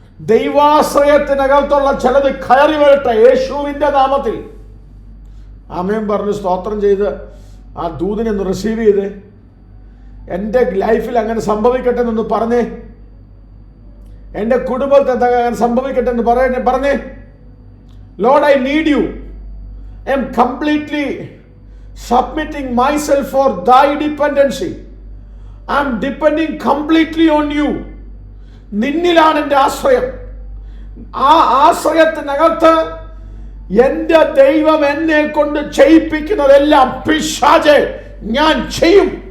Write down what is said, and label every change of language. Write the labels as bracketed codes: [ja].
[ml] ദൈവാശ്രയത്തിനകത്തുള്ള ചിലത് കയറി വരട്ടെ യേശുവിൻ്റെ നാമത്തിൽ. ആമേൻ പറഞ്ഞ് സ്തോത്രം ചെയ്ത് ആ ദൂതിനെ ഒന്ന് റിസീവ് ചെയ്ത് എൻ്റെ ലൈഫിൽ അങ്ങനെ സംഭവിക്കട്ടെ എന്നൊന്ന് പറഞ്ഞേ. എൻ്റെ കുടുംബത്തിൽ അങ്ങനെ സംഭവിക്കട്ടെ എന്ന് പറഞ്ഞേ. [en] Lord, I need you. I am completely submitting myself for thy dependency. I am depending completely on you. [ml] നിന്നിലാണ് എൻ്റെ ആശ്രയം. ആ ആശ്രയത്തിനകത്ത് എൻ്റെ ദൈവം എന്നെ കൊണ്ട് ചെയ്യിപ്പിക്കുന്നതെല്ലാം പിശാചേ ഞാൻ ചെയ്യും.